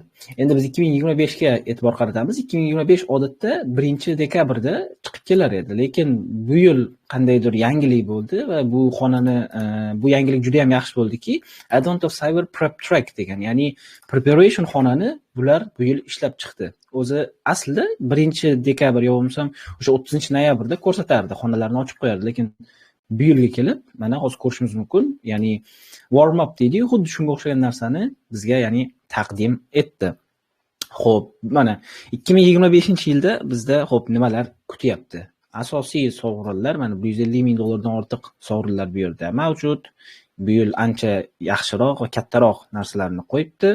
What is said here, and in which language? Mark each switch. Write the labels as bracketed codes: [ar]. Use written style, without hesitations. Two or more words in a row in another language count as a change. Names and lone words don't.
[uz] Endi biz 2025ga e'tibor qaratamiz. 2025 odatda 1-dekabrda chiqib kelar edi, lekin bu yil qandaydir yangilik bo'ldi va bu xonani bu yangilik juda ham yaxshi bo'ldiki, Advent of Cyber Prep Track degan, ya'ni preparation xonani bular bu yil ishlab chiqdi. O'zi aslida 1-dekabr yo bo'lmasam o'sha 30-noyabrda ko'rsatardi, xonalarni ochib qo'yardi, lekin bu yilga kelib mana hozir ko'rishimiz mumkin. Ya'ni [en] warm up [uz] deydi, xuddi shunga o'xshagan narsani bizga ya'ni taqdim etdi. Xo'p, mana 2025-yilda bizda xo'p nimalar kutyapti? Asosiy sovrinlar mana $150,000 dan ortiq sovrinlar bu yerda mavjud. Bu yil ancha yaxshiroq va kattaroq narsalarni qo'yibdi.